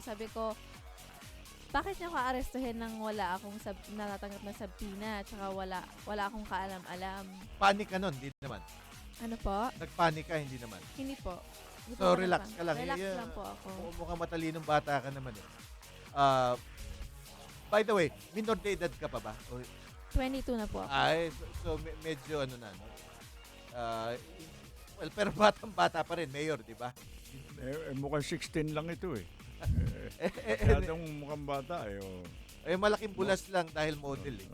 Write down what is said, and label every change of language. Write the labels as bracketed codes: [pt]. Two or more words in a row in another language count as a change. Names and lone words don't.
[tl] Sabi ko, bakit niyo ako arestuhin nang wala akong natatanggap na sabtina tsaka wala akong kaalam-alam? Panic ka nun, hindi naman. Ano po? Nagpanik ka, hindi naman. Hindi po. Hindi So, po ako relax nagpa- ka lang. Relax Yeah. lang po ako. Mukhang matalinong bata ka naman eh. By the way, [es] minor de edad [tl] ka pa ba? 22 na po ako. Ay, so medyo ano na, no? Well, pero batang-bata pa rin, Mayor, di ba? Mukhang 16 lang ito eh. Masyadong mukhang bata eh. Oh. Malaking bulas lang dahil model eh.